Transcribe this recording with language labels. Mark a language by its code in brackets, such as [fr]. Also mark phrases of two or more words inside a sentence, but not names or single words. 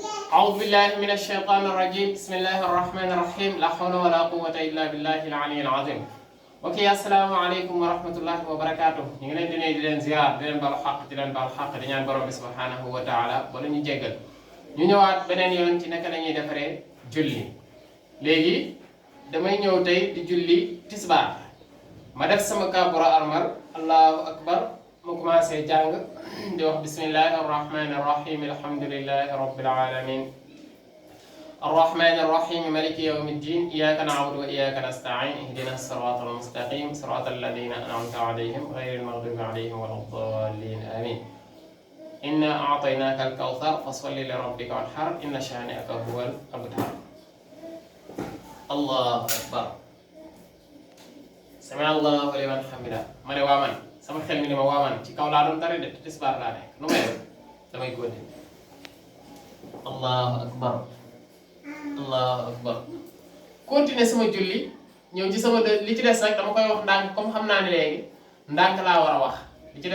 [ar] أعوذ بالله من الشيطان الرجيم بسم الله الرحمن الرحيم لا حول ولا قوة إلا بالله العلي العظيم وكي السلام عليكم ورحمة الله وبركاته [wo] ñu ngi leen di nuyu di leen ziar di leen baal xaq di leen baal xaq di ñaan borom bi [ar] سبحانه وتعالى [wo] wala ñu jéggal ñu ñëwaat beneen yoon ci naka la ñuy defaree julli léegi damay ñëw tey di julli tisbaar ma def sama kabbara armal [ar] الله أكبر [wo] mu commencé jàng di wax [ar] بسم الله الرحمن الرحيم الحمد لله رب العالمين الرحمن الرحيم مالك يوم الدين إياك نعبد وإياك نستعين اهدنا الصراط المستقيم صراط الذين أنعمت عليهم غير المغضوب عليهم ولا الضالين آمين إنا أعطيناك الكوثر فصل لربك وانحر إن شانئك هو الأبتر الله أكبر سمع الله لمن حمده [wo] ما ne waa man sama xel mi ne ma waa man ci kaw laa doon tari de tisbaar laa nekk nu may def damay góode [ar] الله أكبر الله أكبر [wo] continuer sama julli ñëw ci sama li ci des nag dama koy wax ndànk comme xam naa ne léegi ndànk laa war a wax li ci